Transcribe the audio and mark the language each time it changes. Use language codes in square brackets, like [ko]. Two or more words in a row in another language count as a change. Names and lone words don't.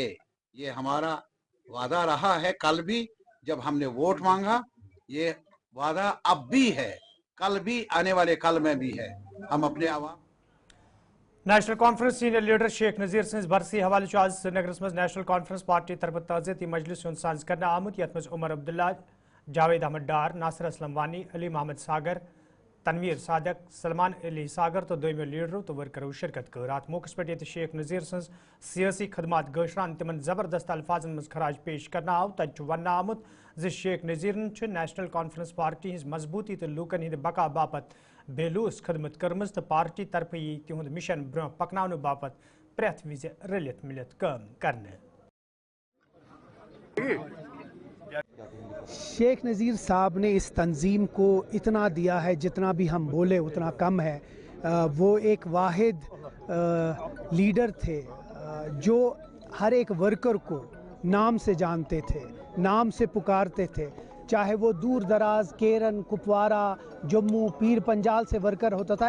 [hi] ये हमारा वादा रहा है, कल भी जब हमने वोट मांगा, ये वादा अब भी है, कल भी, आने वाले कल में भी है। हम अपने अवाम [ks] نیشنل کانفرنس [en] senior leader [ks] شیخ نذیر سٕنز برسی حوالے آز سرینگر منز نیشنل کانفرنس پارٹی طرف تعزیتی مجلس ساز کر آمُت یتھ منز عمر عبداللہ، جاوید احمد ڈار، ناصر اسلم وانی، علی محمد ساگر، تنویر صادق، سلمان علی ساگر تہ دوئمیو لیڈرو تہ ورکرو شرکت کر. اتھ موقعے پہ شیخ نذیر سٕنز سیاسی خدمات گشران تمن زبردست الفاظن منز خراج پیش کرنہ آو. تتہ ون آمُت زِ شیخ نذیر نیشنل کانفرنس پارٹی ہٕنز مضبوطی تہ لوکن ہٕنز بقا باپت بےلوث خدمت کٔرمٕژ تہ پارٹی طرف یی تِہُند مشن برونہہ پکناونہٕ باپت پرتھ ویز رلِتھ ملِتھ کام کرنہٕ. [hi] शेख नज़ीर साहब ने इस तंजीम को इतना दिया है, जितना भी हम बोले उतना कम है। वो एक वाहिद लीडर थे जो हर एक वर्कर को नाम से जानते थे, नाम से पुकारते थे, चाहे वो दूर दराज केरन, कुपवारा, जम्मू, पीर पंजाल से वर्कर होता था।